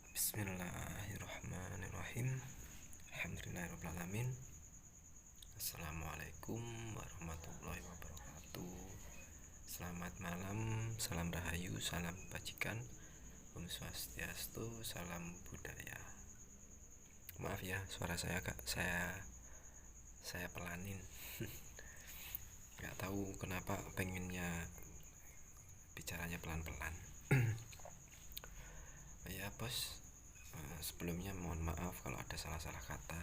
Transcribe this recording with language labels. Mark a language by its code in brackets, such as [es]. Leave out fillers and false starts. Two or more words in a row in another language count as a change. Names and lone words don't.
[ar] بسم الله الرحمن الرحيم. الحمد لله الرحمن الرحيم. السلام عليكم ورحمة الله وبركاته. [id] Selamat malam, salam rahayu, salam bajikan, Om Swastiastu, salam budaya. Maaf ya, suara saya saya pelanin. Gak tahu kenapa pengennya bicaranya pelan-pelan. Ya bos, sebelumnya mohon maaf kalau ada salah-salah kata.